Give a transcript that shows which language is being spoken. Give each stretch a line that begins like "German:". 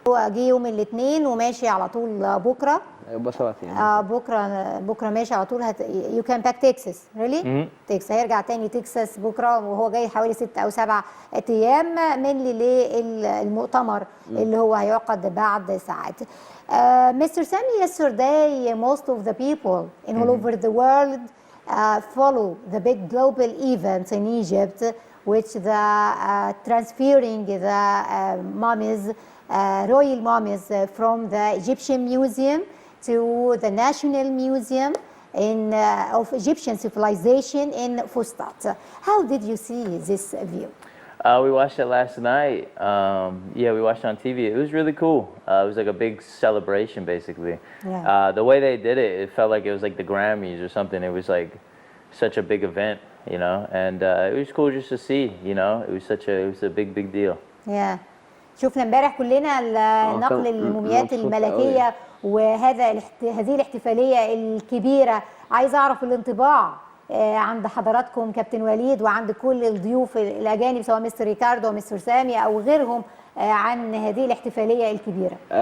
Arabic: هو جه يوم الاثنين وماشي على طول بكره، يبقى 7 ايام. بكره ماشي على طول.
English: you can back Texas really
Arabic: تكساس هيرجع تاني تكساس بكره وهو جاي حوالي 6 أو 7 ايام من للمؤتمر اللي هو هيعقد بعد ساعات.
English: Mr. Sami, yesterday most of the people in all over the world follow the big global events in Egypt, which the transferring the mummies, royal mummies from the Egyptian Museum to the National Museum of Egyptian civilization in Fustat. How did you see this view? We watched it last night. Yeah, we watched it on TV. It was really cool. It was like a big celebration, basically. Yeah. The way they did it, it felt like it was like the Grammys or something. It was like such a big event, you know, and it was cool just to see, you know. It was a big deal. Yeah.
Arabic: شفنا امبارح كلنا نقل الموميات الملكيه وهذه الاحتفاليه الكبيره. عايز اعرف الانطباع عند حضراتكم كابتن وليد وعند كل الضيوف الاجانب سواء مستر ريكاردو ومستر سامي او غيرهم عن هذه الاحتفاليه الكبيره.